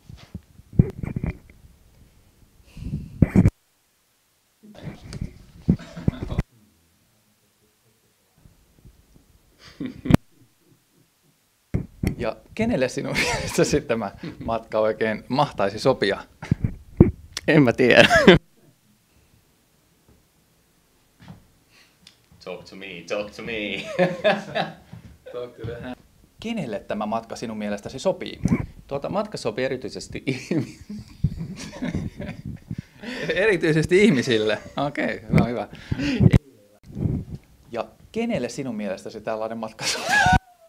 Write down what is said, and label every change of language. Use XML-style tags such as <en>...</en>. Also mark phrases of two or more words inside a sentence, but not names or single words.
<fi>Ja kenelle sinun mielestäsi tämä matka oikein mahtaisi sopia? En mä tiedä.</fi> <en>Talk to me, talk to me.</en> <fi>Kenelle tämä matka sinun mielestäsi sopii? Matka sopii erityisesti Erityisesti ihmisille. Okei, no hyvä. Ja kenelle sinun mielestäsi tällainen matka sopii?</fi>